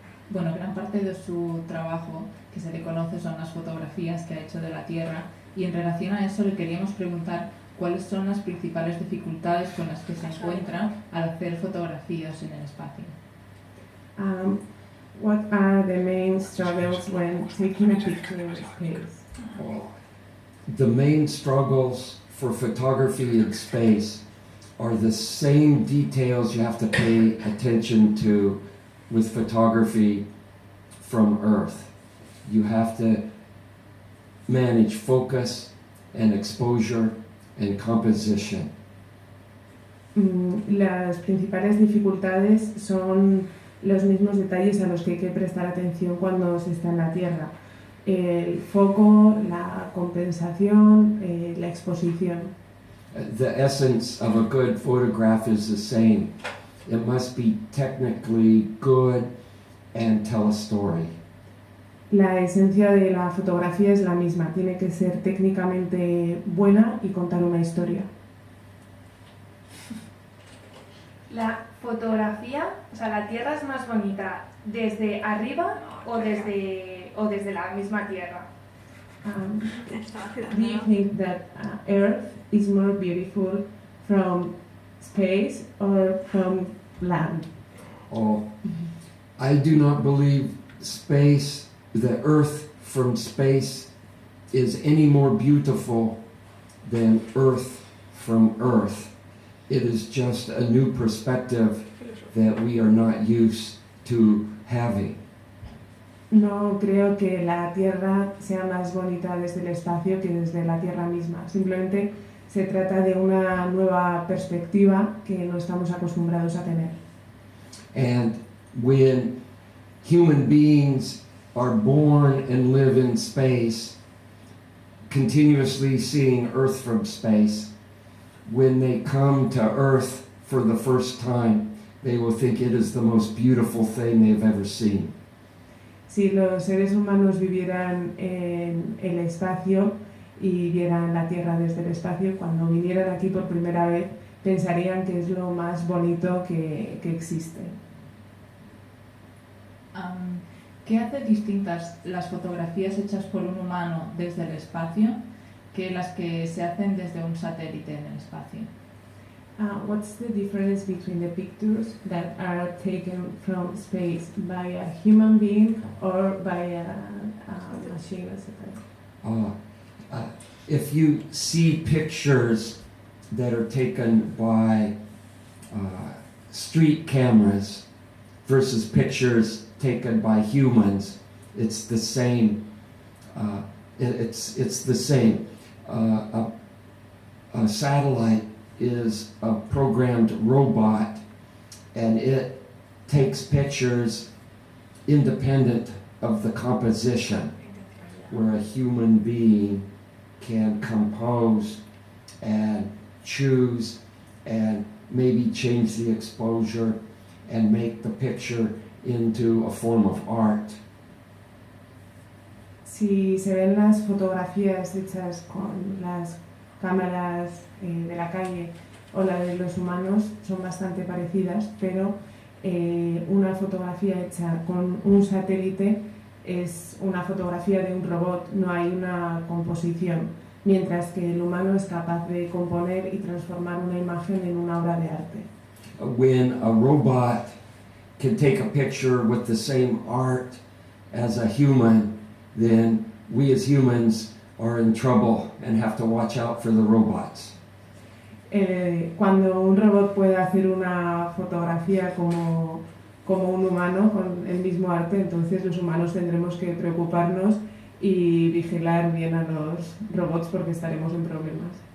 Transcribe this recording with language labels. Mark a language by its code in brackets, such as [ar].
[es] Bueno, gran parte de su trabajo que se le conoce son las fotografías que ha hecho de la Tierra, y en relación a eso le queríamos preguntar cuáles son las principales dificultades con las que se encuentra al hacer fotografías en el espacio. [en] What are the main struggles when taking a picture in space? The main struggles for photography in space are the same details you have to pay attention to with photography from Earth. You have to manage focus and exposure and composition. [es] Las principales dificultades son los mismos detalles a los que hay que prestar atención cuando se está en la Tierra. El foco, la compensación, la exposición. [en] The essence of a good photograph is the same. It must be technically good and tell a story. [es] La esencia de la fotografía es la misma, tiene que ser técnicamente buena y contar una historia. La fotografía, o sea, la Tierra es más bonita desde arriba o desde la misma Tierra. [en] Do you think that Earth is more beautiful from space or from land? Oh, I do not believe the Earth from space is any more beautiful than Earth from Earth. It is just a new perspective that we are not used to having. [es] No creo que la Tierra sea más bonita desde el espacio que desde la Tierra misma. Simplemente se trata de una nueva perspectiva que no estamos acostumbrados a tener. [en] And when human beings are born and live in space, continuously seeing Earth from space, when they come to Earth for the first time, they will think it is the most beautiful thing they've ever seen. [es] Si los seres humanos vivieran en el espacio y vieran la Tierra desde el espacio, cuando vinieran aquí por primera vez, pensarían que es lo más bonito que existe. ¿Qué hace distintas las fotografías hechas por un humano desde el espacio que las que se hacen desde un satélite en el espacio? [en] What's the difference between the pictures that are taken from space by a human being or by a machine, etc.? If you see pictures that are taken by street cameras versus pictures taken by humans, it's the same. It's the same. A satellite is a programmed robot, and it takes pictures independent of the composition. where a human being can compose and choose and maybe change the exposure and make the picture into a form of art. [es] Si se ven las fotografías hechas con las cámaras de la calle o la de los humanos, son bastante parecidas, pero una fotografía hecha con un satélite es una fotografía de un robot, no hay una composición, mientras que el humano es capaz de componer y transformar una imagen en una obra de arte. [en] When a robot can take a picture with the same art as a human, then we as humans are in trouble and have to watch out for the robots. [es] Cuando un robot puede hacer una fotografía como un humano con el mismo arte, entonces los humanos tendremos que preocuparnos y vigilar bien a los robots porque estaremos en problemas.